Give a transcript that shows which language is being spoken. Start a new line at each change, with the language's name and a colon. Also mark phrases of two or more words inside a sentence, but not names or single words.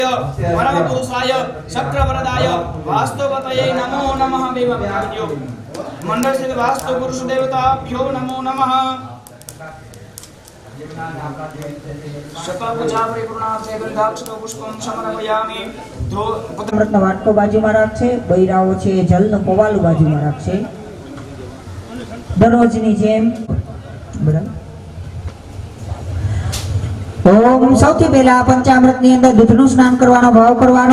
Sanskrit: परम पुरुषाय चक्रवरदाय वास्तवतये नमो नमः देवव्याज्यो मंडल स्थित वास्तु पुरुष देवताभ्यो नमो नमः शतपूजा परिपूर्णार्थे गंधाक्षतो पुष्पं समर्पयामि
Gujarati: અમૃતનો વાટકો બાજુમાં રાખશે, બૈરાઓ છે જલનું પવાલું બાજુમાં રાખશે. દરરોજની જેમ બરાબર. ઓમ સૌથી પહેલા પંચામૃતની અંદર દૂધનું સ્નાન કરવાનો ભાવ કરવાનો.